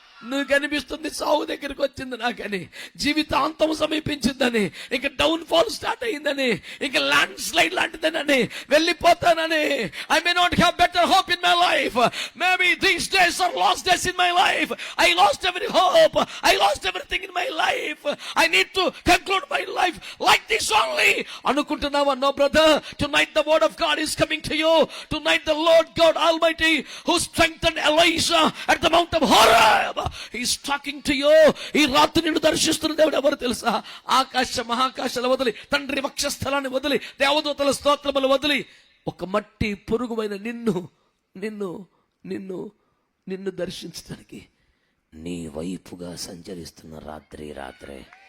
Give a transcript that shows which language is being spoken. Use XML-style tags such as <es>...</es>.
<te>నువ్వు కనిపిస్తుంది సావు దగ్గరికి వచ్చింది నాకని, జీవితాంతం సమీపించిందని, ఇక డౌన్ ఫాల్ స్టార్ట్ అయిందని, ఇక ల్యాండ్ స్లైడ్ లాంటిదని, వెళ్ళిపోతానని.</te> <en>I may not have better hope in my life. Maybe these days are last days in my life. I lost every hope. I lost everything in my life. I need to conclude my life like this only</en> <te>అనుకుంటున్నావా?</te> <en>No brother, tonight the word of God is coming to you. Tonight the Lord God Almighty, who strengthened Elijah at the Mount of Horeb, he is talking to you.</en> <te>ఈ రాత్రి నిన్ను దర్శిస్తున్న దేవుడు ఎవరు తెలుసా? ఆకాశ మహాకాశాలు వదిలి, తండ్రి వక్షస్థలాన్ని వదిలి, దేవదూతల స్తోత్రములు వదిలి, ఒక మట్టి పురుగుమైన నిన్ను నిన్ను నిన్ను నిన్ను దర్శించడానికి నీ వైపుగా సంచరిస్తున్న రాత్రే.</te>